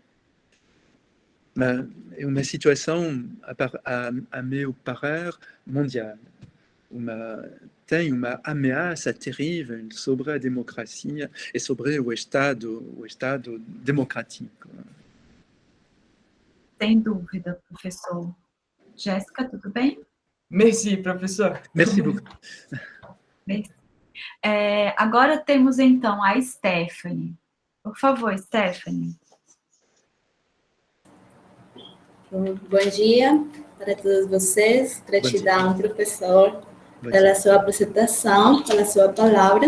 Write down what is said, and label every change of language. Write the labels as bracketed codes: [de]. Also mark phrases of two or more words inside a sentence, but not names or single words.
[pt] Mas é uma situação, a meu parer, mundial. Tem uma ameaça terrível sobre a democracia e sobre o Estado democrático. Sem dúvida, professor. Jéssica, tudo bem? [fr] Merci, professor. Merci beaucoup. [pt] Agora temos, então, a Stephanie. Por favor, Stephanie. Bom dia para todos vocês. Gratidão, professor, pela sua apresentação, pela sua palavra.